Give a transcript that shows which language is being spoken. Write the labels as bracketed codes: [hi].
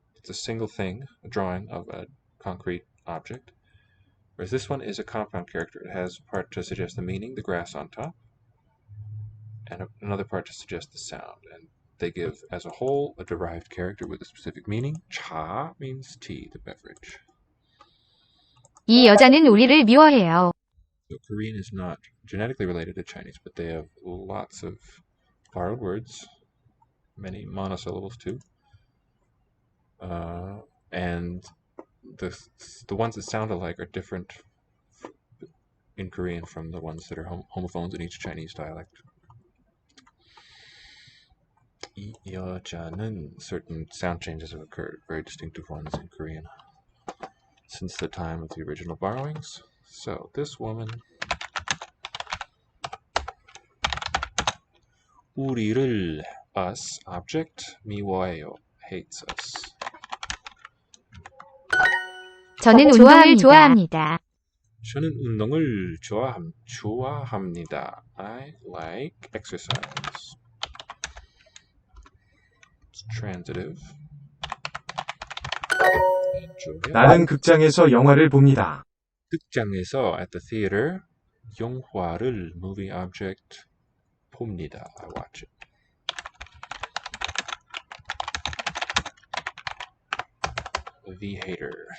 [en] It's a single thing, a drawing of a concrete object. Whereas this one is a compound character. It has a part to suggest the meaning, the grass on top, and another part to suggest the sound. And they give, as a whole, a derived character with a specific meaning. Cha means tea, the beverage. [ko] 이 여자는 우리를 미워해요. [en] So Korean is not genetically related to Chinese, but they have lots of borrowed words, many monosyllables too. And the ones that sound alike are different in Korean from the ones that are homophones in each Chinese dialect. [ko] 이 여자는, [en] certain sound changes have occurred, very distinctive ones in Korean, since the time of the original borrowings. So this woman, [ko] 우리를, [en] us, object, [ko] 미워해요, [en] hates us. [ko] 저는 운동을 좋아합니다. 저는 운동을 좋아합니다. [en] I like exercise. It's transitive. [ko] 나는 극장에서 영화를 봅니다. 극장에서, [en] at the theater, [ko] 영화를, [en] movie object, [ko] 봅니다. [en] I watch it. The hater.